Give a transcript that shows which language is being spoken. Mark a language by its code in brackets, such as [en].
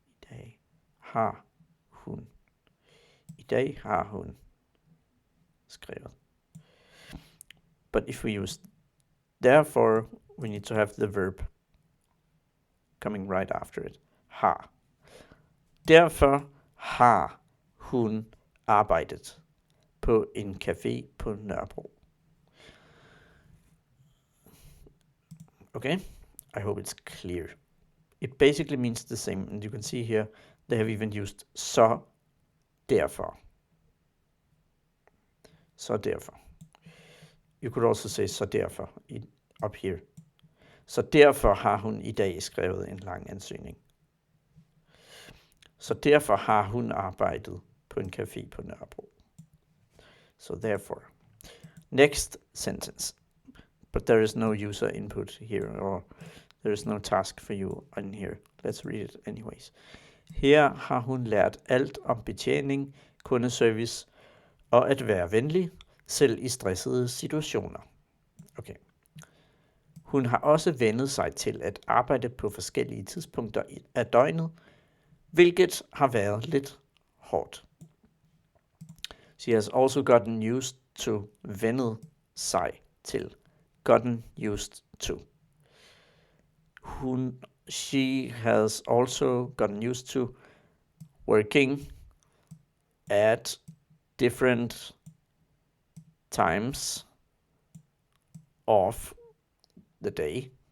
[da] I dag har hun. I dag har hun skrevet. [en] But if we use therefore, we need to have the verb coming right after it. [da] Har. Derfor har hun arbejdet på en café på Nørrebro. [en] Okay, I hope it's clear. It basically means the same, and you can see here they have even used så derfor. Så derfor. You could also say så derfor up here. [da] Så derfor har hun i dag skrevet en lang ansøgning. Så derfor har hun arbejdet på en café på Nørrebro. [en] So therefore. Next sentence. But there is no user input here, or there is no task for you in here. Let's read it anyways. [da] Her har hun lært alt om betjening, kundeservice og at være venlig, selv i stressede situationer. Okay. Hun har også vendet sig til at arbejde på forskellige tidspunkter af døgnet, hvilket har været lidt hårdt. [en] She has also gotten used to [da] vendet sig til. [en] Gotten used to. She has also gotten used to working at different times of the day.